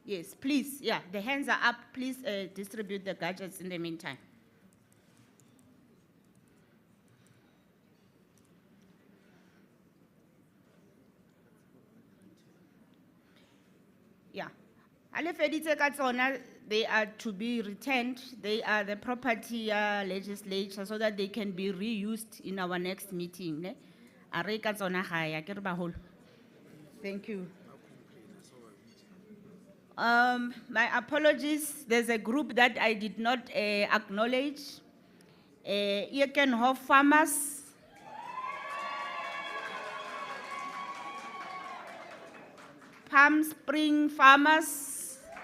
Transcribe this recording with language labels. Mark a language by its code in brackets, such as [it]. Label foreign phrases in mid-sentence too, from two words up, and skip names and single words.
[en] Yes, please, yeah, the hands are up. Please distribute the gadgets in the meantime. Yeah. [st] Ale feditse ka tsona, [en] they are to be returned. They are the property legislature so that they can be reused in our next meeting. [st] Ne? A re ka tsona gae, akere baholo. [en] Thank you. My apologies. There's a group that I did not acknowledge. Ekenhof Farmers. Palm Spring Farmers.